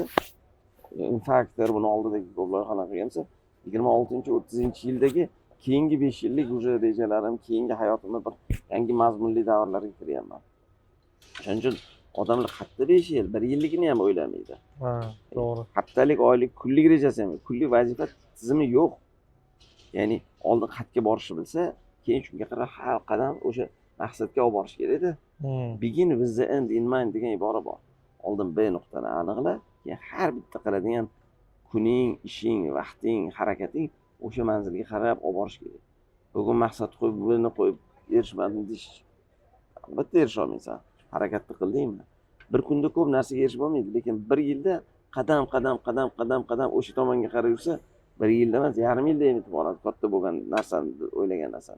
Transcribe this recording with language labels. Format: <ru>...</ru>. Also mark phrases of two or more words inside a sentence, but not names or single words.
<uz>Infaktor buni oldidagi ko'p loyihalar qilgansa, 26-30-yildagi keyingi 5 yillik уже rejalarim, keyingi hayotimda bir yangi mazmunli davrlarga kiryapman. Shuning uchun odamlar hatto 5 yil, 1 yilligini ham o'ylamaydi. Ha, to'g'ri. Haftalik, oylik, kunlik rejasi ham, kunlik vazifa tizimi yo'q. Ya'ni oldin xatga borishni bilsa, keyin shunga qarab har qadam o'sha maqsadga olib borish kerak-da.</uz> <en>Begin with the end in mind</en> <uz>degan ibora bor. Oldin B nuqtani aniqla, keyin har bitta qiladigan kuning, ishing, vaqting, harakating o'sha manzilga qarab olib borish kerak. Bugun maqsad qo'yib, buni qo'yib erishmadim deyish, albatta erisha olmaysan. Harakatni qildingmi? Bir kunda ko'p narsaga erishib bo'lmaydi, lekin 1 yilda qadam o'sha tomonga qarab yursa, 1 yilda emas, yarim yilda yetib boradi katta bo'lgan narsani, o'ylagan narsani.</uz>